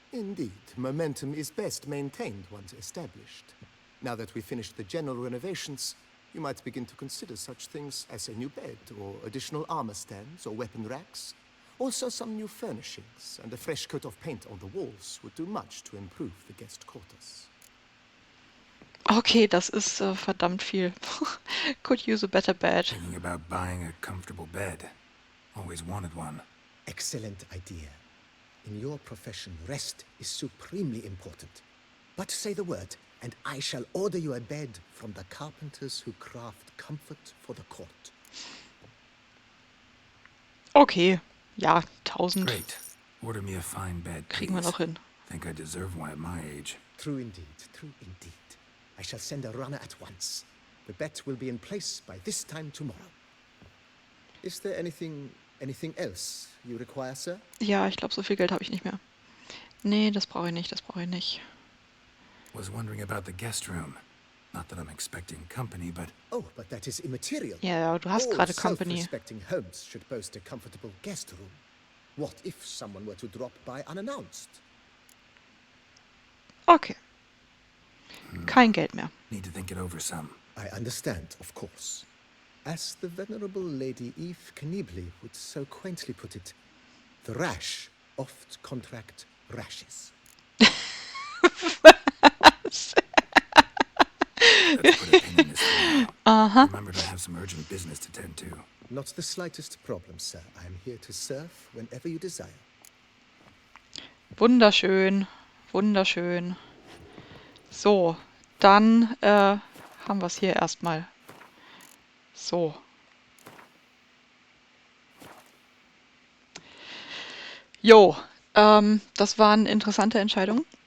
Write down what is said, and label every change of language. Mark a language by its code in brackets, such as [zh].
[en] Indeed, momentum is best maintained once established. Now that we've finished the general renovations, you might begin to consider such things as a new bed, or additional armor stands, or weapon racks, Also, some new furnishings and a fresh coat of paint on the walls would do much to improve the guest quarters. [de] Okay, das ist verdammt viel. [en] Could use a better bed. Thinking about buying a comfortable bed. Always wanted one. Excellent idea. In your profession, rest is supremely important. But say the word, and I shall order you a bed from the carpenters who craft comfort for the court. [de] Okay, ja, 1000 [en] Great. Order me a fine bed, [de] kriegen wir [en] please. [de] noch hin. [en] Think I deserve one at my age. True indeed, true indeed. I shall send a runner at once. The bet will be in place by this time tomorrow. Is there anything else you require, sir? [de] Ja, ich glaube, so viel Geld habe ich nicht mehr. Nee, das brauche ich nicht, das brauche ich nicht. [en] Was wondering about the guest room. Not that I'm expecting company, but... Oh, but that is immaterial. [de] Ja, du hast gerade Company. [en] Self-respecting homes should boast a comfortable guest room. What if someone were to drop by unannounced? [de] Okay. Kein Geld mehr. [en] Need to think it over some. I understand, of course. As the venerable Lady Eve Kniebly would so quaintly put it, the rash oft contract rashes. Let's put a pin in this for now. Remember, I have some urgent business to tend to. Not the slightest problem, sir. I am here to serve whenever you desire. [de] Wunderschön, wunderschön. So, dann haben wir es hier erstmal. So. Jo, das waren interessante Entscheidungen.